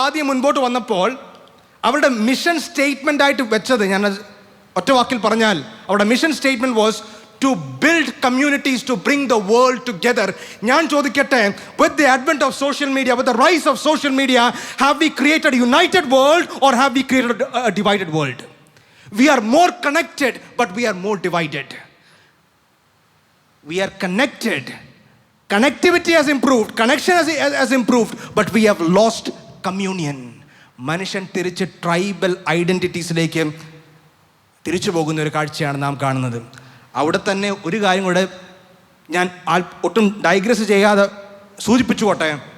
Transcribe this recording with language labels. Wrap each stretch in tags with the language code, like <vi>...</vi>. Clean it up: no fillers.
<ml>ആദ്യം മുൻപോട്ട് വന്നപ്പോൾ അവരുടെ മിഷൻ സ്റ്റേറ്റ്മെൻ്റ് ആയിട്ട് വെച്ചത്, ഞാൻ ഒറ്റ വാക്കിൽ പറഞ്ഞാൽ അവരുടെ mission statement</ml> <en>Was to build communities to bring the world together.</en> <ml>ഞാൻ ചോദിക്കട്ടെ,</ml> <en>With the advent of social media, with the rise of social media, have we created united world or have we created a divided world? We are more connected but we are more divided. We are connected, connectivity has improved, connection has improved, but we have lost communion.</en> <ml>മനുഷ്യൻ തിരിച്ച് tribal ഐഡൻറ്റിറ്റീസിലേക്ക് തിരിച്ചു പോകുന്ന ഒരു കാഴ്ചയാണ് നാം കാണുന്നത്. അവിടെ തന്നെ ഒരു കാര്യം കൂടെ ഞാൻ ഒട്ടും ഡൈഗ്രസ് ചെയ്യാതെ സൂചിപ്പിച്ചുകൊട്ടെ.</ml>